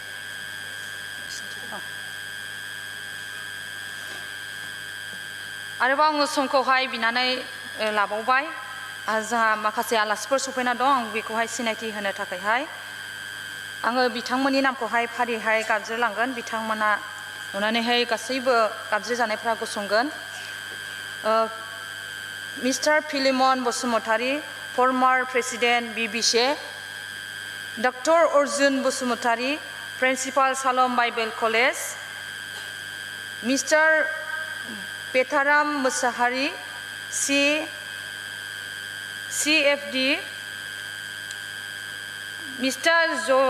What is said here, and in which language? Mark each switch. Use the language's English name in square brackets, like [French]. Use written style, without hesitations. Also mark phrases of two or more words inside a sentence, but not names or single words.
[Bodo] आरोबाव आङो समखौहाय बिनानै लाबावबाय जोंहा माखासे आलासिफोर सफैना दं आं बेखौहाय सिनायथि होनो थाखायहाय आङो बिथांमोननि नामखौहाय फारिहाय गाबज्रिलांगोन बिथांमोना नुनानैहाय गासैबो गाबज्रि जानायफ्रा गसंगोन Mr. [English] Philemon Bosumotari, former President BBCA, Dr. Arjun Bosumotari, Principal Salom Bible College, Mr. Petaram Musahari, CFD, Mr.